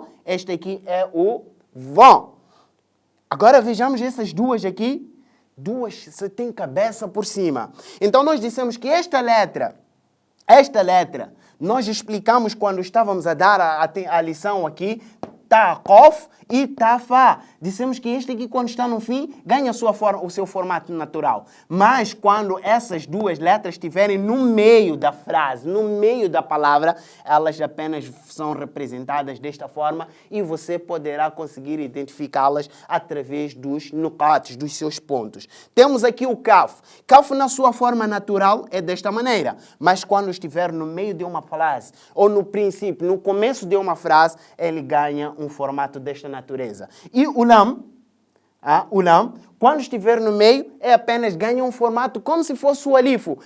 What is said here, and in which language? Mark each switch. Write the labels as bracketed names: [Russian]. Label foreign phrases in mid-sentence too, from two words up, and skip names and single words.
[Portuguese] Este aqui é o von. Agora vejamos essas duas aqui. Duas têm cabeça por cima. Então nós dissemos que esta letra, nós explicamos quando estávamos a dar a lição aqui, [Arabic] ta, kof e ta, fa. [Portuguese] Dissemos que este aqui, quando está no fim, ganha o seu formato natural. Mas quando essas duas letras estiverem no meio da frase, no meio da palavra, elas apenas são representadas desta forma e você poderá conseguir identificá-las através dos nuqates, dos seus pontos. Temos aqui o kaf. Kaf, na sua forma natural, é desta maneira. Mas quando estiver no meio de uma frase, ou no princípio, no começo de uma frase, ele ganha um formato desta natureza. E o lam, quando estiver no meio, apenas ganha um formato como se fosse o alifo.